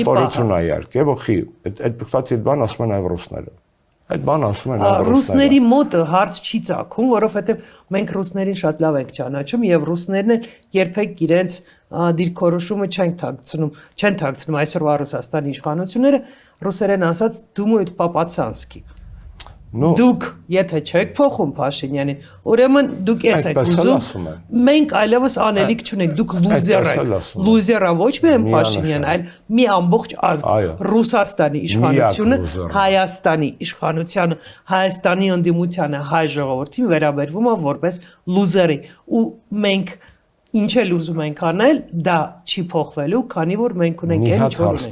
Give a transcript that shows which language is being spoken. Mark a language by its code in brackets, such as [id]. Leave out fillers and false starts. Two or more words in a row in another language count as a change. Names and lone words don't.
[hy] ստորություն է իհարկե, ոխի, այդ կստացի բան ասում են այլ ռուսները։ Այդ բան ասում են ռուսները։ Ռուսների մոտ հարց չի ծագում, որովհետև մենք ռուսներին շատ լավ ենք ճանաչում եւ ռուսներն էլ երբեք իրենց դիրքորոշումը չեն թաքցնում այսօրվա Ռուսաստանի իշխանությունները ռուսերեն ասած [ru] «Думают по-пацански»։ [hy] Դուք եթե չեք փոխում Փաշինյանին, ուրեմն դուք էս եք ուզում, մենք այլևս անելիք չունենք, դուք լուզեր եք։ Լուզերը ոչ միայն Փաշինյան, այլ մի ամբողջ ազգ, Ռուսաստանի իշխանությունը, Հայաստանի իշխանությանը, Հայաստանի ընդդիմությանը, հայ ժողովրդին վերաբերվում է որպես լուզերի, ու մենք ինչ էլ ուզում ենք անել, դա չի փոխվելու, քանի որ մենք ունենք այն ինչ որ ունենք։